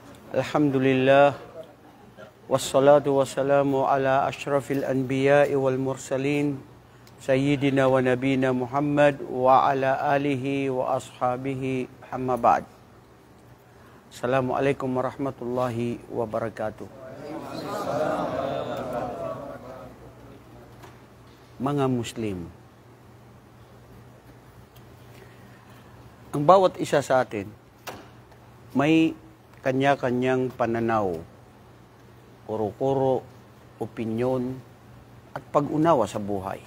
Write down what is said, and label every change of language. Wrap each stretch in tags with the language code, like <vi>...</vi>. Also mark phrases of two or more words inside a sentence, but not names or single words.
<ar>الحمد لله والصلاة والسلام على أشرف الأنبياء والمرسلين سيدنا ونبينا محمد وعلى آله وأصحابه أما بعد. السلام عليكم ورحمة الله وبركاته.</ar> <tl>Mga Muslim, ang bawat isa sa atin may kanya-kanyang pananaw, kuro-kuro, opinyon, at pag-unawa sa buhay.</tl>